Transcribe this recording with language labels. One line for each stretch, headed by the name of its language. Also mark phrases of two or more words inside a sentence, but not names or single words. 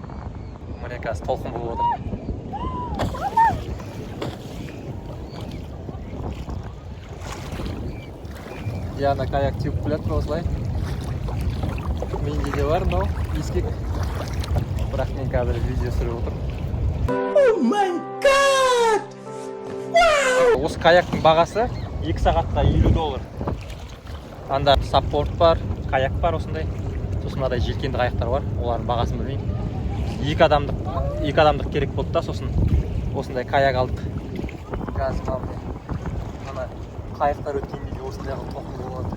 Kazakh: Міне қазір толқын болып отыр. Диана каяк теуіп келатыр осылай. Менде де бар мынау ескек. Бірақ мен қазір видео түсіріп отырмын.
English: Oh my god! Wow!
Kazakh: Осы каяктың бағасы 2 сағатқа $50. Анда саппорт бар, каяк бар осындай. Сосын мынадай желкенді қайықтар бар. Олардың бағасын білмеймін. 2 адамдық керек болды да, сосын осындай каяк алдық. Қазір ана қайықтар өткен кезде осындай толқын болады.